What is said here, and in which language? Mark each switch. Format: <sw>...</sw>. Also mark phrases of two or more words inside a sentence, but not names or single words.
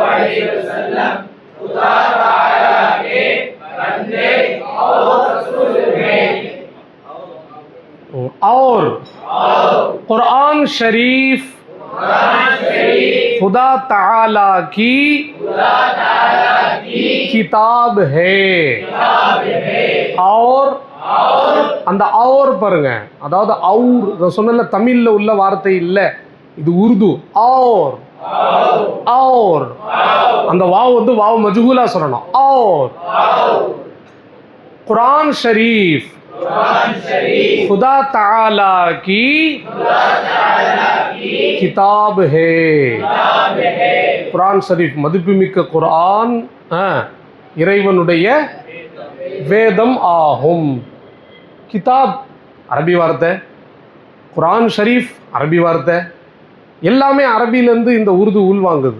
<ur>اور قرآن شریف خدا تعالیٰ کی کتاب ہے اور</ur> <ta>அந்த और பாருங்க, அதாவது और சொன்னல தமிழ்ல உள்ள வார்த்தை இல்ல, இது உருது. और அந்த வாவ் வந்து</ta> <ur>واؤ مجہول</ur> <ta>சொல்லணும்.</ta> <ur>اور قرآن شریف خدا تعالیٰ کی کتاب ہے.</ur> <ta>குரான் ஷரீஃப் மதிப்புமிக்க குர்ஆன் இறைவனுடைய வேதம் ஆகும். கிதாப் அரபி வார்த்தை, குரான் ஷரீஃப் அரபி வார்த்தை, எல்லாமே அரபியிலேருந்து இந்த உருது உள்வாங்குது.</ta>